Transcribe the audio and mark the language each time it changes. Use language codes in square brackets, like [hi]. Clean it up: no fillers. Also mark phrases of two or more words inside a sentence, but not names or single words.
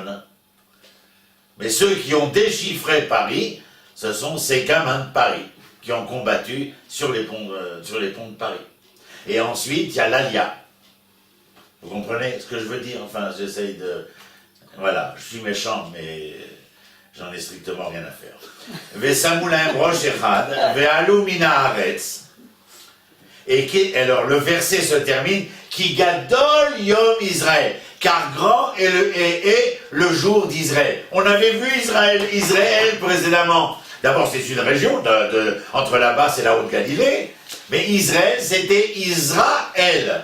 [fr] Mais ceux qui ont déchiffré Paris, ce sont ces gamins de Paris qui ont combattu sur les ponts de Paris. Et ensuite, il y a l'Alia. Vous comprenez ce que je veux dire? Enfin, j'essaye de... Voilà, je suis méchant, mais j'en ai strictement rien à faire. [he] ושמו להם ראש אחד ועלו מן הארץ. [fr] Alors, le verset se termine, [he] כי גדול יום ישראל, [fr] car grand est le jour d'Israël. On avait vu Israël précédemment. D'abord, c'est une région entre la Basse et la Haute-Galilée, mais Israël, c'était Israël.